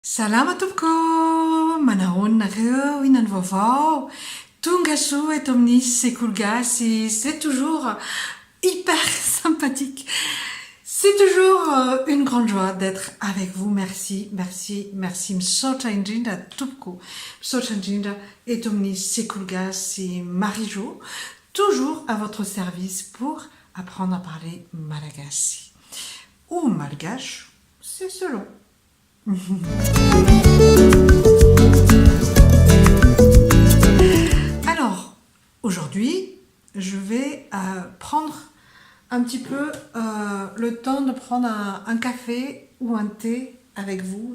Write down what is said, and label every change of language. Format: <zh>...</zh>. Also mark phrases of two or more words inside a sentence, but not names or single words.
<mg>Salama tompoko, manahona nareo, inona ny vaovao, tonga soa eto amin'ny sekoly gasy,</mg> <fr>c'est toujours hyper sympathique. C'est toujours une grande joie d'être avec vous. Merci, merci, merci.</fr> <mg>Misaotra indrindra tompoko. Misaotra indrindra eto amin'ny sekoly gasy</mg> <fr>Marie-Jo, toujours à votre service pour apprendre à parler malagasy. Ou malgache, c'est selon. Alors, aujourd'hui, je vais prendre un petit peu le temps de prendre un café ou un thé avec vous.</fr>